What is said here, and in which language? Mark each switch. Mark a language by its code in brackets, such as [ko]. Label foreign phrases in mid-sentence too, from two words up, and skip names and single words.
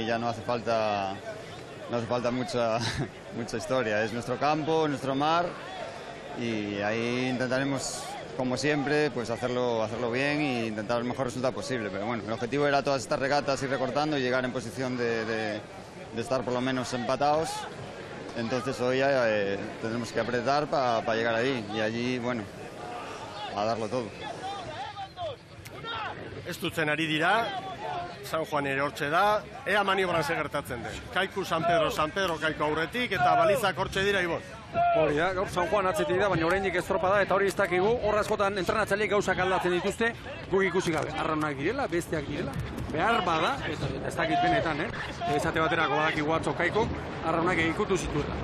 [es] ya no hace falta mucha historia, es nuestro campo, nuestro mar y ahí intentaremos, como siempre, pues hacerlo bien e intentar el mejor resultado posible, pero bueno, el objetivo era todas estas regatas ir recortando y llegar en posición de estar por lo menos empatados, entonces hoy ya tendremos que apretar para llegar ahí y allí, bueno, a darlo todo. [eu] Ez dutzen ari dira, San Juan ere hortxe da, ea maniobran gertatzen den. Kaiku San Pedro Kaiku aurretik eta balizak hortxe dira, Ibon. Hori da, gaur San Juan atzetik da, baina oraindik estropa da, eta hori ez dakigu, horra askotan entrenatzaileek gauzak aldatzen dituzte, guk ikusi gabe, arraunak direla, besteak direla, behar bada, eta ez dakit benetan, esate baterako badakigu atzo Kaikuk, arraunak ikutu zituela.